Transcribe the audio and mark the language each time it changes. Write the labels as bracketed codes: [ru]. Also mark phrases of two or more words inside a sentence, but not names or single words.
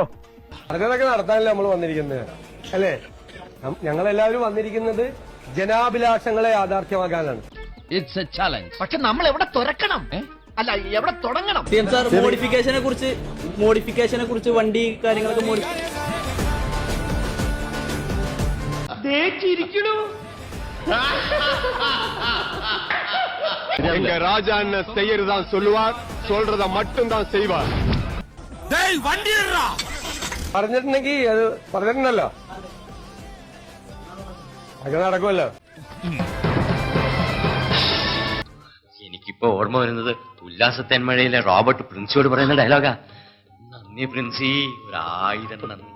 [ml] പറഞ്ഞതൊക്കെ നടത്താനല്ലേ നമ്മൾ വന്നിരിക്കുന്നത്, അല്ലേ? ഞങ്ങളെല്ലാവരും വന്നിരിക്കുന്നത് ജനാഭിലാഷങ്ങളെ യാഥാർത്ഥ്യമാക്കാനാണ്. [en] it's a challenge. [ml] പക്ഷെ നമ്മൾ എവിടെ തുറക്കണം, അല്ല എവിടെ തുടങ്ങണം? മോഡിഫിക്കേഷനെ കുറിച്ച് വണ്ടി കാര്യങ്ങളൊക്കെ [ta] எங்க ராஜா என்ன செய்யறதான் சொல்லுவார், சொல்றத மட்டும் தான் செய்வார். [ml] പറഞ്ഞിട്ടുണ്ടെങ്കിൽ അത് പറഞ്ഞിട്ടുണ്ടല്ലോ, അങ്ങനെ നടക്കുമല്ലോ. എനിക്കിപ്പോ ഓർമ്മ വരുന്നത് ഉല്ലാസത്തേന്മഴയിലെ റോബർട്ട് പ്രിൻസിയോട് പറയുന്ന ഡയലോഗാ. നന്ദി പ്രിൻസി, 1000 നന്ദി.